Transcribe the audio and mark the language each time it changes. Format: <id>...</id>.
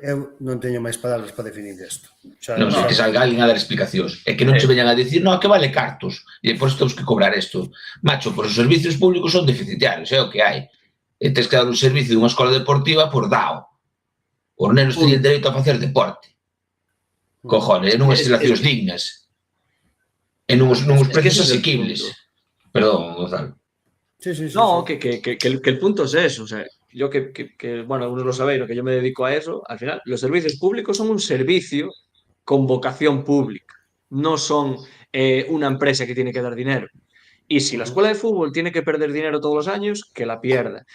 <gl>Eu non teño máis palabras para definir isto. Non sei que salga alguén a dar explicacións. É que non che veñan a dicir, non, que vale cartos. E por isto temos que cobrar isto. Macho, por os servicios públicos son deficitarios, é o que hai. E tens que dar un servicio dunha escola deportiva por dao. Os nenos teñen dereito a facer deporte. Cojones, en unhas instalacións dignas. En uns precios asequibles. Perdón, Gonzalo.</gl> <es>No, que el punto es eso. O sea, yo bueno, algunos lo sabéis, que yo me dedico a eso. Al final, los servicios públicos son un servicio con vocación pública. No son una empresa que tiene que dar dinero. Y si la escuela de fútbol tiene que perder dinero todos los años, que la pierda.</es>